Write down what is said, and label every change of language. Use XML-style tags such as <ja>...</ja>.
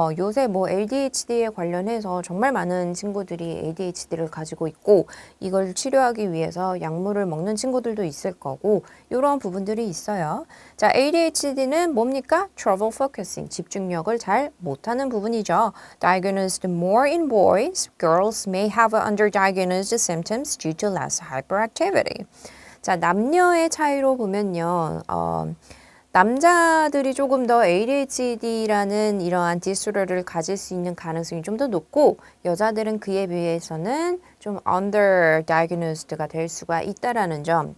<ko>요새 뭐 ADHD에 관련해서 정말 많은 친구들이 ADHD를 가지고 있고 이걸 치료하기 위해서 약물을 먹는 친구들도 있을 거고 이런 부분들이 있어요. 자, ADHD는 뭡니까?</ko> <en>Trouble focusing,</en> <ko>집중력을 잘 못하는 부분이죠.</ko> <en>Diagnosed more in boys, girls may have underdiagnosed symptoms due to less hyperactivity.</en> <ko>자, 남녀의 차이로 보면요. 남자들이 조금 더 ADHD라는 이러한 디스오더를 가질 수 있는 가능성이 좀 더 높고 여자들은 그에 비해서는 좀 underdiagnosed가 될 수가 있다라는 점.</ko>